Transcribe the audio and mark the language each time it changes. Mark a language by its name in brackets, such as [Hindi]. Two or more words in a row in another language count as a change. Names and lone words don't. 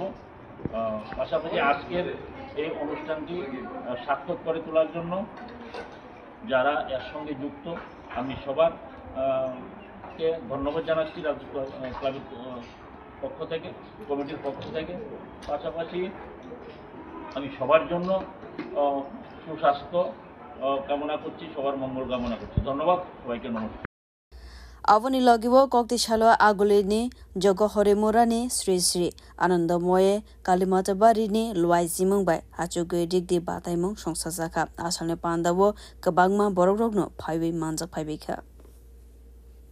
[Bangla] পাশাপাশি আজকের এই অনুষ্ঠানটি সার্থক করে তোলার জন্য যারা এর সঙ্গে যুক্ত আমি সবার কে ধন্যবাদ জানাচ্ছি রাজদূত ক্লাবের পক্ষ থেকে, কমিটির পক্ষ থেকে। পাশাপাশি আমি সবার জন্য সুস্বাস্থ্য কামনা করছি, সবার মঙ্গল কামনা করছি। ধন্যবাদ সবাইকে, নমস্কার। [Kok Borok] Avoni logiwo kokti shalo agulini jogo horemurani Sri Sri Anandamoye Kalimatabari ni Luai Zimung bai Hachuge digdi bataimung songsazaka asalne pandawo kabangma borogrogno 5 manjak 5 kha.